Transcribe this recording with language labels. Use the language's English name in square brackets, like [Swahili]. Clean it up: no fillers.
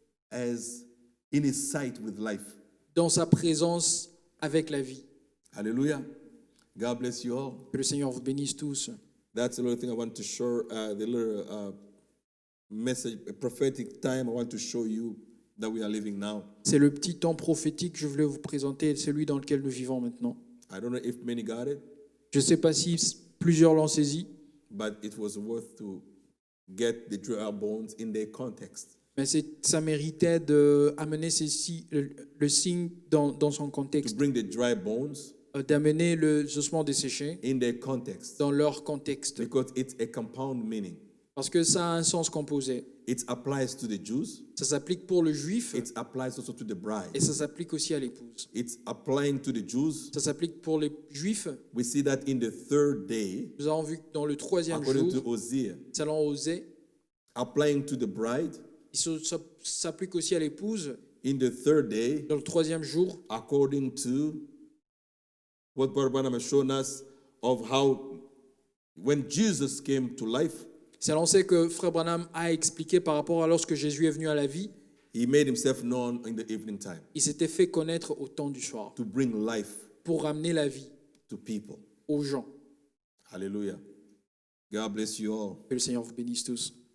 [English] as in his sight with life. [French] dans sa présence avec la vie. [English] Hallelujah. God bless you all. [French] Que le Seigneur vous bénisse tous. [English] That's the little thing I want to show, the little message, a prophetic time I want to show you that we are living now. [French] C'est le petit temps prophétique que je voulais vous présenter, celui dans lequel nous vivons maintenant. [English] I don't know if many got it, [French] Je ne sais pas si plusieurs l'ont saisi, [English] but it was worth to get the dry bones in their context. [French] mais ça méritait d'amener le signe dans son [English] To [French] contexte, [English] bring the dry bones [French] d'amener les ossements desséchés [English] in their context. [French] dans leur contexte, [English] Because it's a compound meaning. [French] parce que ça a un sens composé. [English] It applies to the Jews. [French] Ça s'applique pour le juif [English] It applies also to the [French] et [English] bride. [French] ça s'applique aussi à l'épouse. [English] It's applying to the Jews. [French] Ça s'applique pour les juifs. [English] We see that in the third day, [French] Nous avons vu que dans le troisième [English] according [French] jour, [English] to Hosea. [French] selon Osée, [English] Applying to the bride [French] ça s'applique aussi à l'épouse. [English] in the third day, [French] Dans le troisième jour, [English] according to what Brother Branham has shown us of how when Jesus came to life, [French] c'est lancé que Frère Branham a expliqué par rapport à lorsque Jésus est venu à la vie, [English] he made himself known in the evening time [French] il s'était fait connaître au temps du soir [English] to bring life, [French] pour ramener la vie, [English] to people. [French] aux gens. [English] Hallelujah. God bless you all. [French] Que le Seigneur vous bénisse tous.